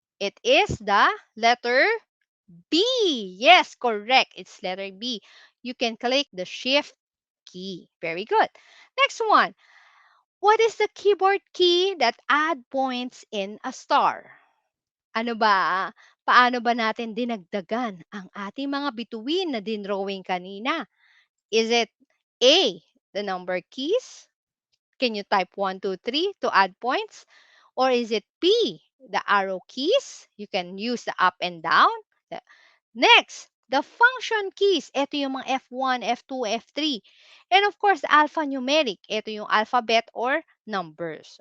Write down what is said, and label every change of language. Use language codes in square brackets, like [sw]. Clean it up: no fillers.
[en] It is the letter B. Yes, correct. It's letter B. You can click the shift key. Very good. Next one. What is the keyboard key that add points in a star? [tl] Ano ba? Paano ba natin dinagdagan ang ating mga bituin na dinrowing kanina? [en] Is it A, the number keys? Can you type 1, 2, 3 to add points? Or is it B, the arrow keys? You can use the up and down. Next, the function keys. [tl] Ito yung mga [en] F1, F2, F3. And of course, the alphanumeric. [tl] Ito yung [en] alphabet or numbers.